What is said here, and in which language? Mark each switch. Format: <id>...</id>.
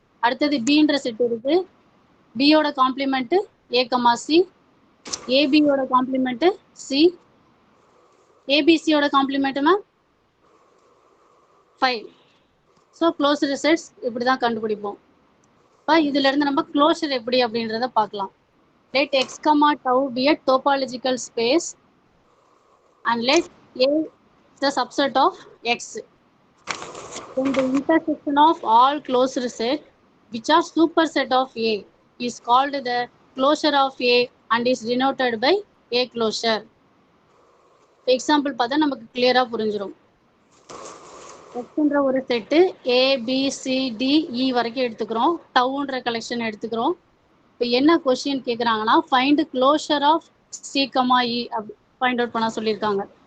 <ta>அடுத்தது பின்ற செட்டு இருக்கு, பியோட காம்ப்ளிமெண்ட் ஏ comma C, ஏபியோட complement C, ஏபிசியோட complement ma'am 5. So closed sets இப்படி தான் கண்டுபிடிப்போம். இப்போ இதுல இருந்து நம்ம க்ளோஷர் எப்படி அப்படின்றத பார்க்கலாம்.</ta> <en>Let X comma tau be a topological space and let A the subset of X. Then the intersection of all closed set which are superset of A is called the closure of A and is denoted by A closure.</en> <ta>Example பார்த்தா நமக்கு கிளியரா புரிஞ்சிடும். எக்ஸ்ன்ற ஒரு set ABCDE வரைக்கும் எடுத்துக்கிறோம், டவுன்ற collection எடுத்துக்கிறோம். இப்போ என்ன கொஸ்டின் கேட்குறாங்கன்னா</ta> <en>find closure of C, E</en> <ta>அப்படி ஃபைண்ட் அவுட் பண்ண சொல்லியிருக்காங்க.</ta>